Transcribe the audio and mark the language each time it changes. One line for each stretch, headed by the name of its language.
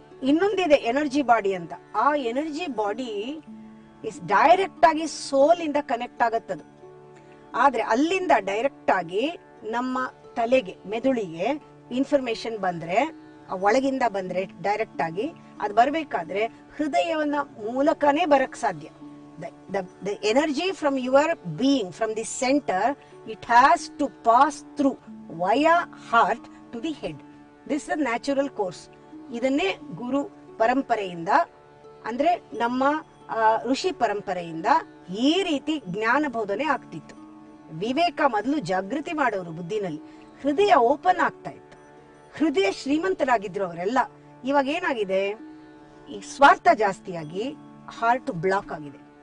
Kannada: ಇನ್ನೊಂದಿದೆ energy body ಅಂತ. ಆ ಎನರ್ಜಿ ಬಾಡಿ ಇಸ್ ಡೈರೆಕ್ಟ್ ಆಗಿ ಸೋಲ್ ಇಂದ ಕನೆಕ್ಟ್ ಆಗತ್ತದು. ಆದ್ರೆ ಅಲ್ಲಿಂದ ಡೈರೆಕ್ಟ್ ಆಗಿ ನಮ್ಮ ತಲೆಗೆ, ಮೆದುಳಿಗೆ ಇನ್ಫಾರ್ಮೇಶನ್ ಬಂದ್ರೆ, ಒಳಗಿಂದ ಬಂದ್ರೆ ಡೈರೆಕ್ಟ್ ಆಗಿ ಅದು ಬರ್ಬೇಕಾದ್ರೆ ಹೃದಯವನ್ನ ಮೂಲಕನೇ ಬರಕ್ ಸಾಧ್ಯ.
English: The energy from your being, from the center, it has to pass through via heart to the head. This is a natural course.
Kannada: ಇದನ್ನೇ ಗುರು ಪರಂಪರೆಯಿಂದ ಅಂದ್ರೆ ನಮ್ಮ ಋಷಿ ಪರಂಪರೆಯಿಂದ ಈ ರೀತಿ ಜ್ಞಾನ ಬೋಧನೆ ಆಗ್ತಿತ್ತು. ವಿವೇಕ ಮೊದಲು ಜಾಗೃತಿ ಮಾಡೋರು ಬುದ್ಧಿನಲ್ಲಿ. ಹೃದಯ ಓಪನ್ ಆಗ್ತಾ ಇತ್ತು. ಹೃದಯ ಶ್ರೀಮಂತರಾಗಿದ್ರು ಅವರೆಲ್ಲ. ಇವಾಗ ಏನಾಗಿದೆ, ಈ ಸ್ವಾರ್ಥ ಜಾಸ್ತಿಯಾಗಿ ಹಾರ್ಟ್ ಬ್ಲಾಕ್ ಆಗಿದೆ.